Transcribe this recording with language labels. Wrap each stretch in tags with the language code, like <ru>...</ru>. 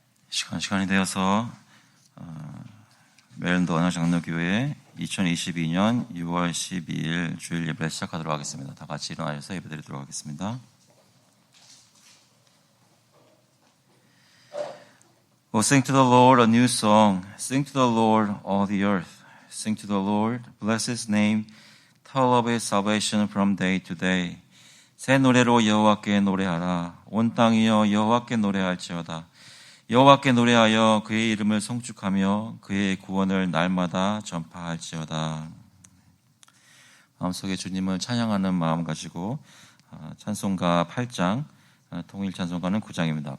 <ko>시간이 되어서 메릴랜드 언약장로교회 2022년 6월 12일 주일 예배를 시작하도록 하겠습니다. 다 같이 일어나셔서 예배드리도록 하겠습니다.</ko> <en>Oh, sing to the Lord a new song. Sing to the Lord all the earth. Sing to the Lord, bless His name. Tell of His salvation from day to day.</en> <ko>새 노래로 여호와께 노래하라. 온 땅이여 여호와께 노래할지어다. 여호와께 노래하여 그의 이름을 송축하며 그의 구원을 날마다 전파할지어다. 마음속에 주님을 찬양하는 마음 가지고 찬송가 8장, 통일 찬송가는 9장입니다.</ko>